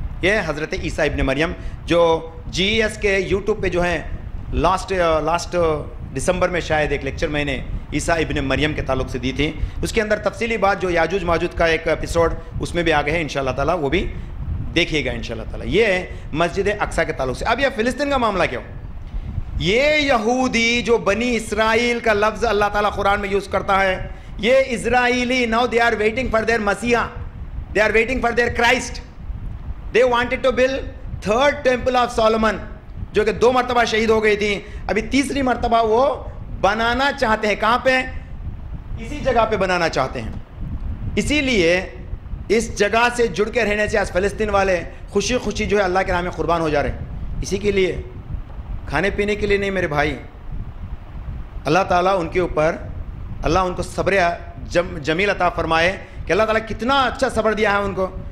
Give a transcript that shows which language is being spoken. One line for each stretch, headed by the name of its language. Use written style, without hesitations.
Urdu: یہ حضرت عیسیٰ ابن مریم جو جی ایس کے یوٹیوب پہ جو ہے لاسٹ دسمبر میں شاید ایک لیکچر میں نے عیسیٰ ابن مریم کے تعلق سے دی تھی، اس کے اندر تفصیلی بات جو یاجوج ماجوج کا ایک ایپیسوڈ اس میں بھی آگے ہے انشاءاللہ تعالیٰ، وہ بھی دیکھیے گا انشاءاللہ تعالیٰ. یہ مسجد اقصی کے تعلق سے. اب یہ فلسطین کا معاملہ کیا ہو؟ یہ یہودی جو بنی اسرائیل کا لفظ اللہ تعالیٰ قرآن میں یوز کرتا ہے، یہ اسرائیلی
English: now they are waiting for their Messiah, they are waiting for their Christ. They wanted to build third temple of Solomon
Urdu: جو کہ 2 مرتبہ شہید ہو گئی تھی. ابھی تیسری مرتبہ وہ بنانا چاہتے ہیں. کہاں پہ؟ اسی جگہ پہ بنانا چاہتے ہیں. اسی لیے اس جگہ سے جڑ کے رہنے سے آج فلسطین والے خوشی خوشی جو ہے اللہ کے نام میں قربان ہو جا رہے ہیں. اسی کے لیے، کھانے پینے کے لیے نہیں میرے بھائی. اللہ تعالیٰ ان کے اوپر، اللہ ان کو صبر جمیل عطا فرمائے کہ اللہ تعالیٰ کتنا اچھا صبر دیا ہے ان کو.